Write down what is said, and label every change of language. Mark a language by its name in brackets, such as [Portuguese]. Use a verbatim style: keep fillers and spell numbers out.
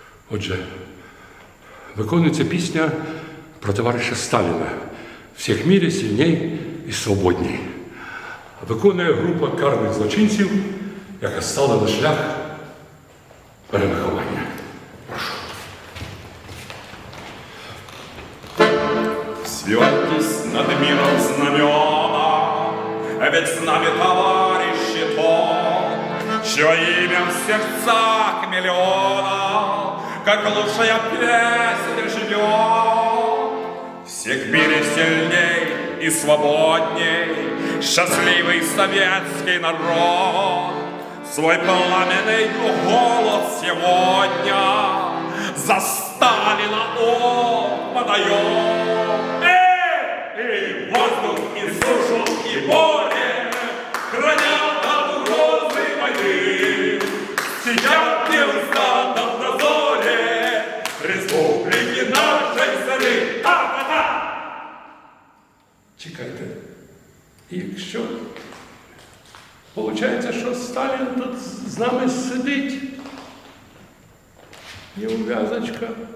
[Ukrainian] Отже, виконується пісня про товариша Сталіна. [Russian] Всіх мірі, сильній і свободній. [Ukrainian] Виконує група карних злочинців, яка стала на шлях перевиховання. [Russian] Взвивайтесь над миром знамена, ведь с нами товарищи тот, чье имя в сердцах миллионов, как лучшая песня живет. Всех в мире сильней и свободней, счастливый советский народ, свой пламенный голос сегодня за Сталина он подает. И воздух, и сушу, и море хранят от угрозы войны. Сидят неустанно в дозоре республики нашей страны. А-а-а! [Ukrainian] Чекайте, якщо получається, що Сталін тут з нами сидить, є ув'язочка.